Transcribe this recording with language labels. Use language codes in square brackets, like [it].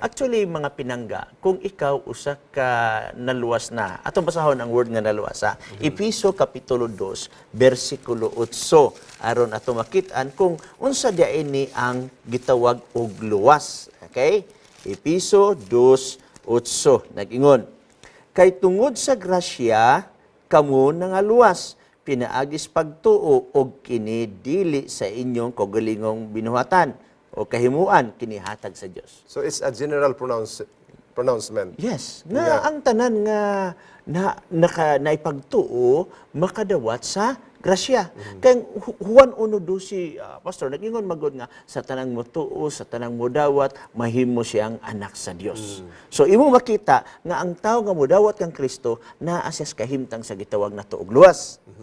[ceb] Actually, mga pinangga, kung ikaw usa ka naluwas na, atong basahon ang word nga naluwas ha, Episo Kapitulo 2, versikulo 8, aron ato makitaan kung unsa diay ni ang gitawag og luwas. Okay? Episo 2:8 nag-ingon, kay tungod sa grasya, kamo nangaluwas, pinaagis pagtuo og kini dili sa inyong kaugalingong binuhatan o kahimuan kinihatag sa Dios. [en] So it's a general pronouncement. [ceb] Yes, nga ang tanan nga naipagtuo makadawat sa grasya. Kay Juan 1:12 pastor nag-ingon magod nga sa tanang motuo, sa tanang modawat, mahimo siyang anak sa Dios. So imo makita nga ang tawo nga modawat kang Kristo naa siya kahimtang sa gitawag nato og luwas.